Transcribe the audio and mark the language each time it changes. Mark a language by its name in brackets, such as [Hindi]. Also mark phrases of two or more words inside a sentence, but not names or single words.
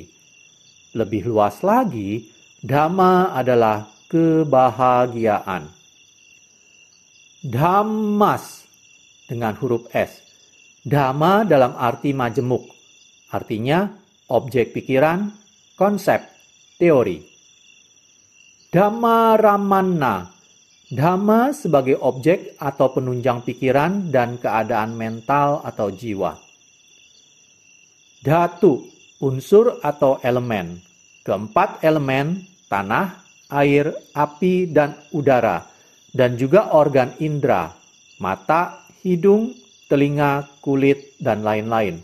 [Indonesian] Lebih luas lagi, Dhamma adalah kebahagiaan. Dhammas dengan huruf S. Dhamma dalam arti majemuk, artinya objek pikiran, konsep, teori. [Pali] Dhamma ramanna, [Indonesian] Dhamma sebagai objek atau penunjang pikiran dan keadaan mental atau jiwa. Dhatu, unsur atau elemen. Keempat elemen, tanah, air, api, dan udara. Dan juga organ indera, mata, hidung, telinga, kulit, dan lain-lain.